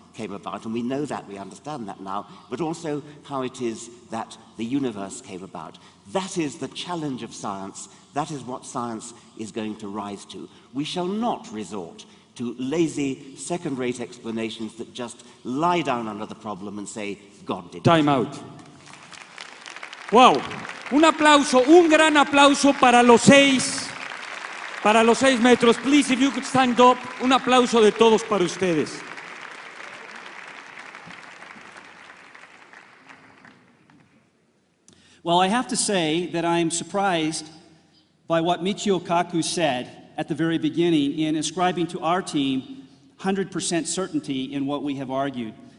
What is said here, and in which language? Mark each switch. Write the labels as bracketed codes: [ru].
[en] came about, and we know that, we understand that now, but also how it is that the universe came about. That is the challenge of science. That is what science is going to rise to. We shall not resort to lazy, second-rate explanations that just lie down under the problem and say, God did it. Time out. Wow. [es] Un aplauso, un gran aplauso para los seis maestros. [en] Please, if you could stand up. [es] Un aplauso de todos para ustedes. [en] Well, I have to say that I'm surprised by what Michio Kaku said at the very beginning in ascribing to our team 100% certainty in what we have argued.